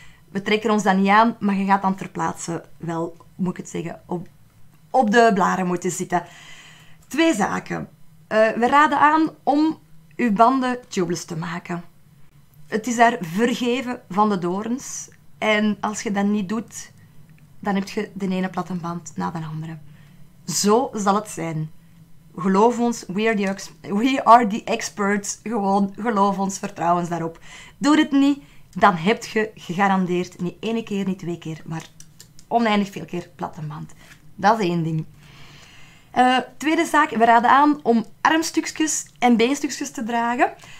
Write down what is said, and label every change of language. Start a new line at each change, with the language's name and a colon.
Dutch: We trekken ons dat niet aan, maar je gaat dan ter plaatse wel, moet ik het zeggen, op de blaren moeten zitten. 2 zaken. We raden aan om uw banden tubeless te maken. Het is daar vergeven van de dorens. En als je dat niet doet, dan heb je de ene plattenband na de andere. Zo zal het zijn. Geloof ons,
English: we are the experts.
Dutch: Gewoon, geloof ons, vertrouw ons daarop. Doe dit niet, dan heb je gegarandeerd niet 1 keer, niet 2 keer, maar oneindig veel keer plattenband. Dat is 1 ding. Tweede zaak, we raden aan om armstukjes en beenstukjes te dragen.